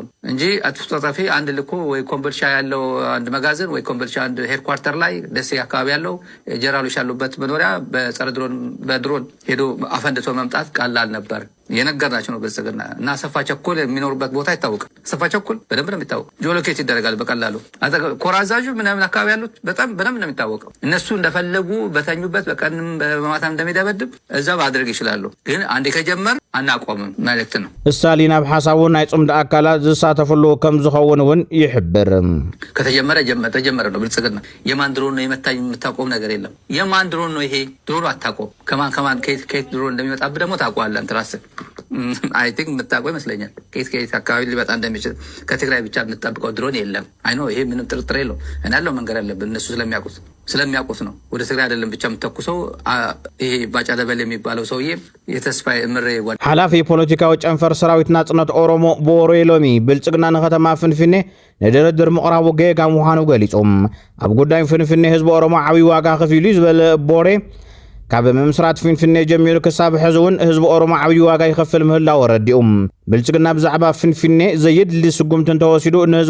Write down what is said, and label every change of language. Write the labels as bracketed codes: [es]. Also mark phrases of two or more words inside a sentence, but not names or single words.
[am] እንጂ አጥፍጣፊ አንድ ልኮ ወይ ኮምቦልቻ ያለው አንድ መጋዘን ወይ ኮምቦልቻ አንድ ሄድኳርተር ላይ ደሴ አካባቢ ያለው ጀነራሎች ያሉበት መኖሪያ በድሮን ሄዶ አፈንድቶ መምጣት ቀላል ነበር የነገርናቸው ነው ብልጽግና እና አሰፋ ቸኮል የሚኖርበት ቦታ ይታወቃል አሰፋ ቸኮል በደንብ ነው የሚታወቀው ጂኦሎኬት ይደረጋል በቀላሉ ኮራዛዡ ምናምን አካባቢ ያሉት በጣም በደንብ ነው የሚታወቀው እነሱ እንደፈለጉ በተኙበት በቀንም በማታም እንደሚደበድብ እዛ ማድረግ ይችላሉ ግን አንዴ ከጀመር አናቆምም ማለት ነው [ti] ስታሊን ኣብ ሓሳቡ ናይ ጽምዳ አካላት ዝሳተፍሉ ከም ዝኸውን እውን ይሕብር [am] ከተጀመረ ነው ብልጽግና የማን ድሮን ነው የመታኝ የምታቆም ነገር የለም የማን ድሮን ነው ይሄ ድሮን አታቆም ከማን ከየት ድሮን እንደሚመጣብህ ደግሞ ታውቀዋለህ አንተ ራስህ [en] I think [am] የምታውቀው ይመስለኛል። ከየት አካባቢ ሊመጣ እንደሚችል ከትግራይ ብቻ የምንጠብቀው ድሮን የለም። [en] I know [am] ይሄ ምንም ጥርጥር የለው። እኔ ያለው መንገድ አለብን እነሱ ስለሚያውቁት ነው። ወደ ትግራይ አይደለም ብቻ የምተኩሰው። ይሄ ባጫ ደበል የሚባለው ሰውዬ የተስፋዬ እምሬ [ti] ሓላፊ ፖለቲካዊ ጨንፈር ሰራዊት ናጽነት ኦሮሞ ቦሮ ሎሚ ብልጽግና ንከተማ ፍንፍኔ ንድርድር ምቕራቡ ጌጋ ምዃኑ ገሊፆም ኣብ ጉዳይ ፍንፍኔ ህዝቢ ኦሮሞ ዓብይ ዋጋ ከፊሉ ዝበለ ቦሬ ካብ ምምስራት ፍንፍኔ ጀሚሩ ክሳብ ሕዚ እውን ህዝቢ ኦሮሞ ዓብይ ዋጋ ይኸፍል ምህላው ረዲኦም ብልጽግና ብዛዕባ ፍንፍኔ ዘየድሊ ስጉምቲ እንተወሲዱ ንህዝቢ